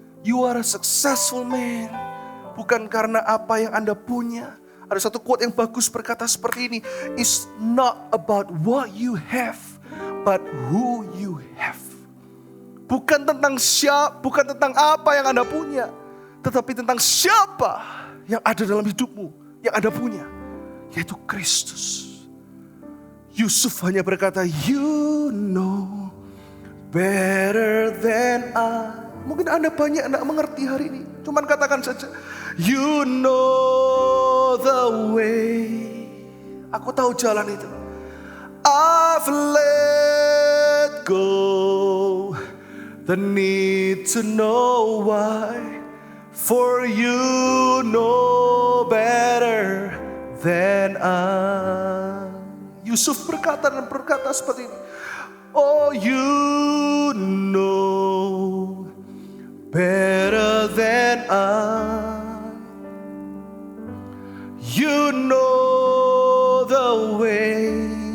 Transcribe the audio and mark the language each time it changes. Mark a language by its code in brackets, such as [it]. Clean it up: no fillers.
[en] You are a successful man. [id] Bukan karena apa yang Anda punya. Ada satu quote yang bagus berkata seperti ini. [en] It's not about what you have, but who you have. [id] Bukan tentang bukan tentang apa yang Anda punya, tetapi tentang siapa yang ada dalam hidupmu, yang Anda punya, yaitu Kristus. [en] Yusuf [id] hanya berkata, [en] you know better than I. [id] Mungkin Anda banyak tidak mengerti hari ini. Cuman katakan saja, [en] you know the way. [id] Aku tahu jalan itu. [en] I've let go the need to know why. For you know better than I. [id] Yusuf berkata seperti ini. [en] Oh, you know better than I. You know the way.